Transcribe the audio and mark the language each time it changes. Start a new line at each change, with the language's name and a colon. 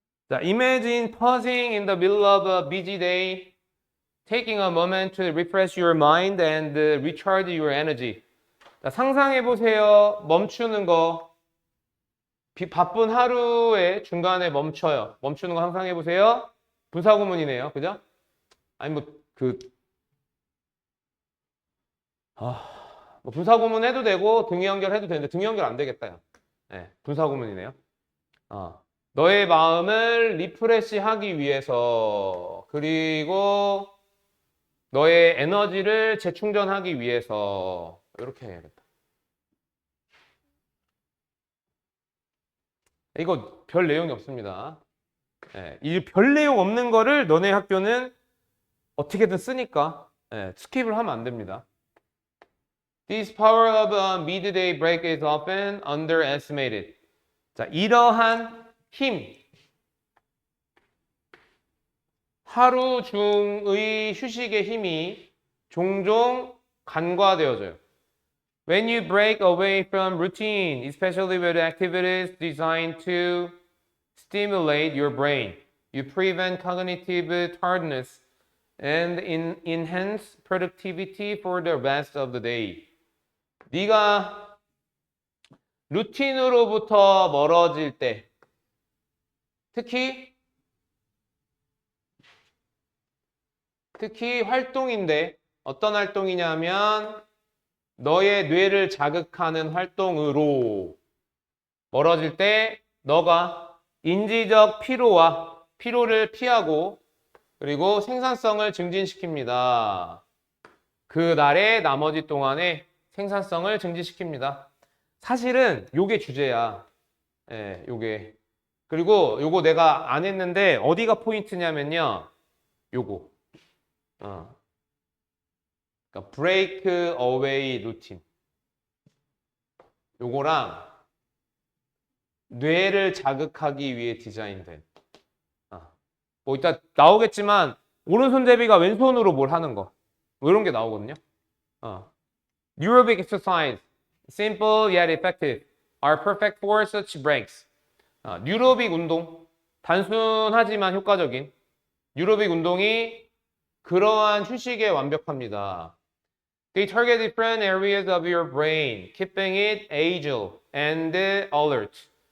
English: 자, imagine pausing in the middle of a busy day, taking a moment to refresh your mind and recharge your energy.
Korean: 자, 상상해 보세요. 멈추는 거. 바쁜 하루의 중간에 멈춰요. 멈추는 거 상상해 보세요. 분사구문이네요. 그죠? 아니 뭐 분사구문 해도 되고 등위 연결 해도 되는데 등위 연결 안 되겠다. 야. 네, 분사구문이네요. 너의 마음을 리프레시 하기 위해서, 그리고 너의 에너지를 재충전하기 위해서, 이렇게 해야겠다. 이거 별 내용이 없습니다. 예, 이 별 내용 없는 거를 너네 학교는 어떻게든 쓰니까 스킵을 하면 안 됩니다.
English: This power of a midday break is often underestimated.
Korean: 자, 이러한 힘, 하루 중의 휴식의 힘이 종종 간과되어져요.
English: When you break away from routine, especially with activities designed to stimulate your brain, you prevent cognitive tiredness and enhance productivity for the rest of the day.
Korean: 네가 루틴으로부터 멀어질 때, 특히 활동인데 어떤 활동이냐면 너의 뇌를 자극하는 활동으로 멀어질 때 너가 인지적 피로를 피하고 그리고 생산성을 증진시킵니다. 그 날의 나머지 동안에 생산성을 증진시킵니다. 사실은 요게 주제야. 예, 요게. 그리고 요거 내가 안 했는데 어디가 포인트냐면요. 요거. 그러니까
English: break away routine.
Korean: 요거랑 뇌를 자극하기 위해 디자인된. 뭐 이따 나오겠지만 오른손잡이가 왼손으로 뭘 하는 거. 뭐 이런 게 나오거든요.
English: Aerobic exercise, simple yet effective, are perfect for such breaks.
Korean: 뉴로빅 운동, 단순하지만 효과적인 뉴로빅 운동이 그러한 휴식에 완벽합니다.
English: They target different areas of your brain, keeping it agile and alert.